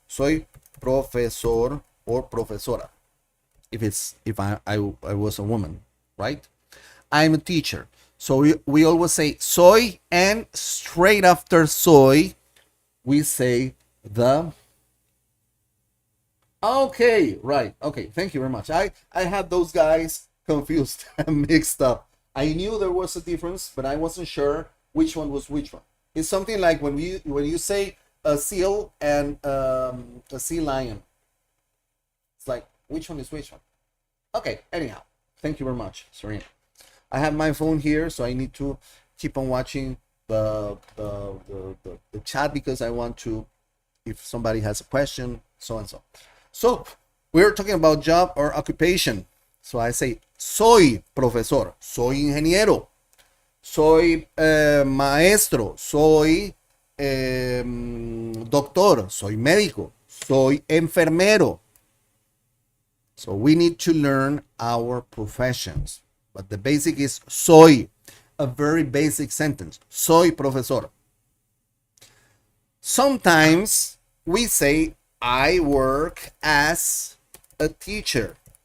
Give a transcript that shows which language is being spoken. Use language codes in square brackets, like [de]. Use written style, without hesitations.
[es] Soy profesor or profesora. [en] If I was a woman, right? I'm a teacher. So we always say soy, and straight after soy, we say the. Okay, right. Okay, thank you very much. I had those guys confused and mixed up. I knew there was a difference, but I wasn't sure which one was which one. It's something like when you say a seal and a sea lion. It's like, which one is which one? Okay, anyhow, thank you very much, Serena. I have my phone here, so I need to keep on watching the chat because I want to, if somebody has a question, so and so. So we're talking about job or occupation. So I say, [es] soy profesor, soy ingeniero, soy maestro, soy doctor, soy médico, soy enfermero. [en] So we need to learn our professions. But the basic is soy, a very basic sentence. [es] Soy profesor. [en] Sometimes we say, I work as a teacher.